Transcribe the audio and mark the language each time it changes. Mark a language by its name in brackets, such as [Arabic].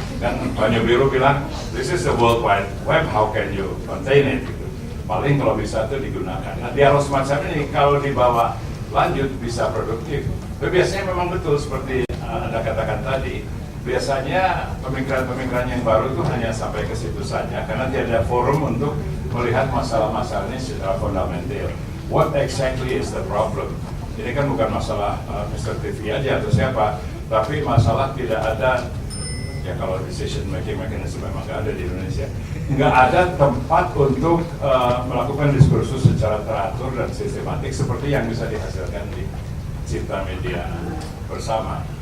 [Indonesian] Kan Banyu Biru bilang, [English] this is the World Wide Web, how can you contain it? [Indonesian] Paling kalau bisa itu digunakan. Nah, dialog semacam ini kalau dibawa lanjut bisa produktif. Tapi biasanya memang betul seperti Anda katakan tadi, biasanya pemikiran-pemikiran yang baru itu hanya sampai ke situ saja karena tidak ada forum untuk melihat masalah-masalah ini secara fundamental. [English] What exactly is the problem? [Indonesian] Ini kan bukan masalah Mr. TV aja atau siapa, tapi masalah tidak ada, ya kalau decision making mechanism memang nggak ada di Indonesia, nggak ada tempat untuk melakukan diskursus secara teratur dan sistematik seperti yang bisa dihasilkan di Cipta Media Bersama.